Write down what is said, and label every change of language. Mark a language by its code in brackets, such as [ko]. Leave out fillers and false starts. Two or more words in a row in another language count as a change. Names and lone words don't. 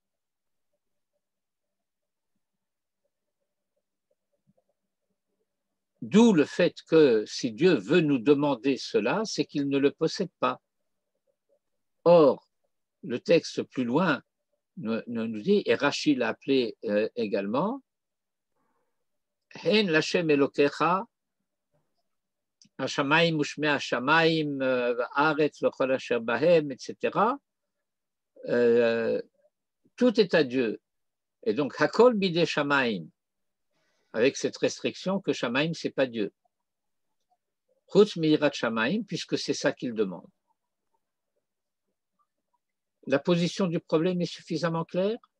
[fr] D'où le fait que si Dieu veut nous demander cela, c'est qu'il ne le possède pas. Or, le texte plus loin nous dit, et Rachid l'a appelé également, [he] הן לה׳ אלהיך השמים ושמי השמים הארץ וכל אשר בם, [fr] etc. Tout est à Dieu. Et donc, [he] הכל בידי שמים, [fr] avec cette restriction que Shamayim, ce n'est pas Dieu. [he] חוץ מיראת שמים, [fr] puisque c'est ça qu'il demande. La position du problème est suffisamment claire?